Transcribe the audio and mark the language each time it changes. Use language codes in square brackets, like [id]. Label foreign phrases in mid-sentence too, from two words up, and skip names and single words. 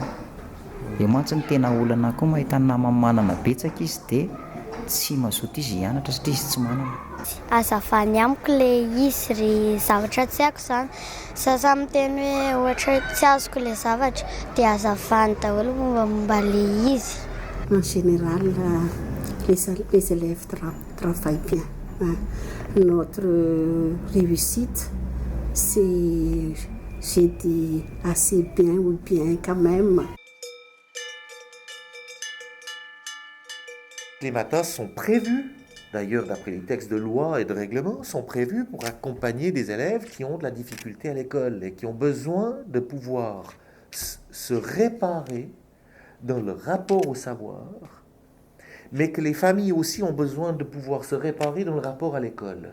[mg] Eo mantsy ny tena olana koa mahita namany manana betsaka izy dia tsy mazoto izy hianatra satria izy tsy manana. Azavany amiko le izy ry zavatra tsy haiko zany. Sasa miteny hoe ohatra tsy azoko le zavatra dia azavany daholo momba le izy. [fr] En général, les élèves travaillent bien. Notre réussite, c'est, j'ai dit, assez bien ou bien quand même. Les matins sont prévus, d'ailleurs d'après les textes de loi et de règlement, sont prévus pour accompagner des élèves qui ont de la difficulté à l'école et qui ont besoin de pouvoir se réparer dans le rapport au savoir, mais que les familles aussi ont besoin de pouvoir se réparer dans le rapport à l'école.